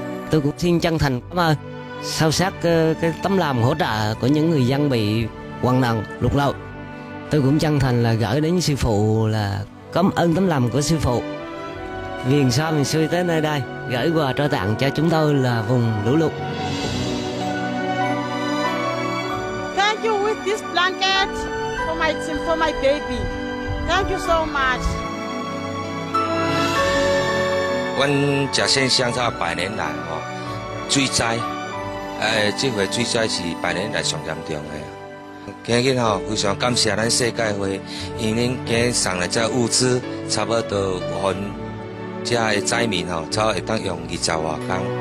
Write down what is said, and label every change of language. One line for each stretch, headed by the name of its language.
Vietnamese: Tôi cũng xin chân thành cảm ơn sâu sắc cái tấm lòng hỗ trợ của những người dân bị hoạn nạn lụt lội. Tôi cũng chân thành là gửi đến sư phụ là cảm ơn tấm lòng của sư phụ. Vì sao mình xuôi tới nơi đây gửi quà trao tặng cho chúng tôi là vùng lũ lụt.
English: Thank you with this blanket for my baby. Thank you so much.
Min Nan Chinese: 阮这县乡差100年来水灾，这回水灾是100年来上严重的。今日非常感谢咱世界会，因恁今日送来这物资，差不多分这个灾民差会当用20多天。